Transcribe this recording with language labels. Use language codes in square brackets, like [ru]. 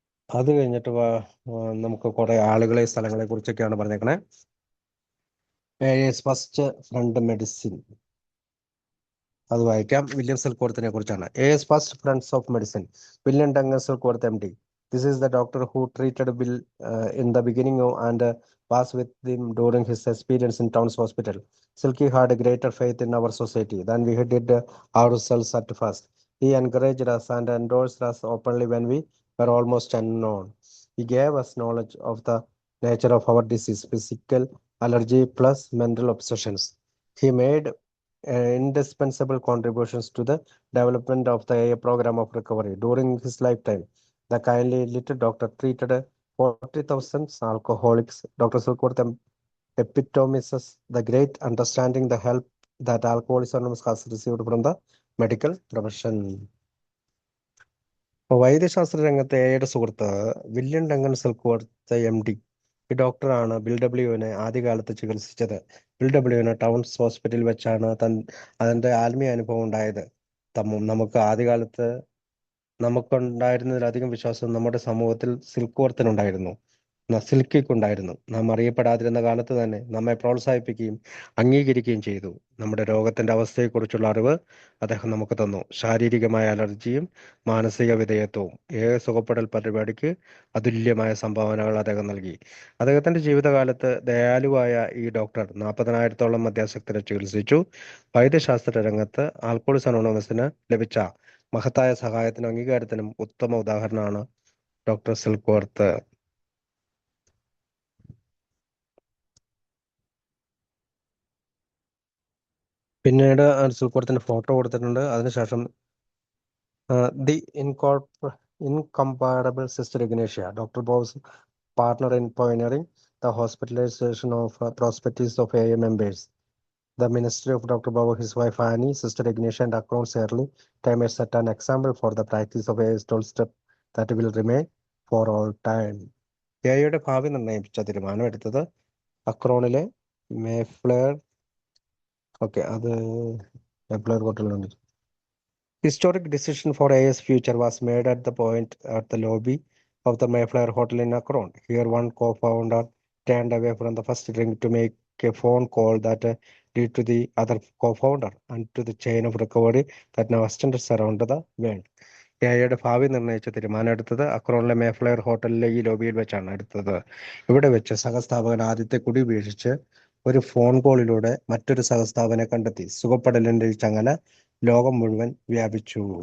[ml] അത് കഴിഞ്ഞിട്ട് നമുക്ക് കുറെ ആളുകളെ സ്ഥലങ്ങളെ കുറിച്ചൊക്കെയാണ് പറഞ്ഞേക്കണേ. ഫസ്റ്റ് ഫ്രണ്ട് മെഡിസിൻ അത് വായിക്കാം. വില്യം സിൽക്വർത്തിനെ കുറിച്ചാണ്. First friends of medicine, William Duncan സിൽക്വർത്ത് MD. [en] This is the doctor who treated Bill in the beginning and was with him during his experience in Towns Hospital. Silky had a greater faith in our society than we did ourselves at first. He encouraged us and endorsed us openly when we were almost unknown. He gave us knowledge of the nature of our disease, physical allergy plus mental obsessions. He made indispensable contributions to the development of the AA program of recovery. During his lifetime, the kindly little doctor treated 40,000 alcoholics. Dr. Silkworth epitomizes the great understanding, the help that Alcoholics Anonymous has received from the medical profession. [ml] വൈദ്യശാസ്ത്ര രംഗത്തെ എയുടെ സുഹൃത്ത് William Duncan സിൽക്വർത്ത് MD ഈ ഡോക്ടറാണ് bill ഡബ്ല്യുവിനെ ആദ്യകാലത്ത് ചികിത്സിച്ചത്. Bill ഡബ്ല്യുവിന് towns ഹോസ്പിറ്റലിൽ വെച്ചാണ് അതിന്റെ ആത്മീയ അനുഭവം ഉണ്ടായത്. നമുക്ക് ആദ്യകാലത്ത് നമുക്കുണ്ടായിരുന്നതിലധികം വിശ്വാസം നമ്മുടെ സമൂഹത്തിൽ സിൽക്ക് വർത്തിനുണ്ടായിരുന്നു, സിൽക്കിക്കുണ്ടായിരുന്നു. നാം അറിയപ്പെടാതിരുന്ന കാലത്ത് തന്നെ നമ്മെ പ്രോത്സാഹിപ്പിക്കുകയും അംഗീകരിക്കുകയും ചെയ്തു. നമ്മുടെ രോഗത്തിന്റെ അവസ്ഥയെക്കുറിച്ചുള്ള അറിവ് അദ്ദേഹം നമുക്ക് തന്നു. ശാരീരികമായ അലർജിയും മാനസിക വിധേയത്വവും സുഖപ്പെടൽ പരിപാടിക്ക് അതുല്യമായ സംഭാവനകൾ അദ്ദേഹം നൽകി. അദ്ദേഹത്തിന്റെ ജീവിതകാലത്ത് ദയാലുവായ ഈ ഡോക്ടർ 40,000-ഓളം മദ്യാസക്തരെ ചികിത്സിച്ചു. വൈദ്യശാസ്ത്ര രംഗത്ത് ആൽക്കോളിക്സ് അനോണിമസിന് ലഭിച്ച മഹത്തായ സഹായത്തിനും അംഗീകാരത്തിനും ഉത്തമ ഉദാഹരണമാണ് ഡോക്ടർ സിൽക്വർത്ത്. പിന്നീട് സിൽക്വർത്തിന്റെ ഫോട്ടോ കൊടുത്തിട്ടുണ്ട്. അതിനുശേഷം [en] The incomparable sister Ignatia, doctor Bob's partner in pioneering the hospitalization of prospectus of AA members. The ministry of Dr. Bob, his wife Annie, Sister Ignatia, and Akron early time has set an example for the practice of AA 12 step that will remain for all time. [ml] എയുടെ ഭാവി നിർണ്ണയിച്ച തീരുമാനം എടുത്തത് അക്രോണിലെ മേഫ്ലെയർ. Okay, അത് മേഫ്ലെയർ ഹോട്ടലിലുണ്ട്. [en] Historic decision for AA's future was made at the point at the lobby of the Mayflower Hotel in Akron. Here, one co-founder turned away from the first drink to make a phone call that led to the other co-founder and to the chain of recovery that now extends around the world. [ml] എയുടെ ഭാവി നിർണ്ണയിച്ച തീരുമാനം എടുത്തത് അക്രോണിലെ മേഫ്ലെയർ ഹോട്ടലിലെ ഈ ലോബിയിൽ വെച്ചാണ് എടുത്തത്. ഇവിടെ വെച്ച് സഹസ്ഥാപകൻ ആദ്യത്തെ കുടി വീഴിച്ച് ഒരു ഫോൺ കോളിലൂടെ മറ്റൊരു സഹസ്ഥാപനെ കണ്ടെത്തി. സുഖപ്പെടലിന്റെ ഈ ചങ്ങല ലോകം മുഴുവൻ വ്യാപിച്ചു.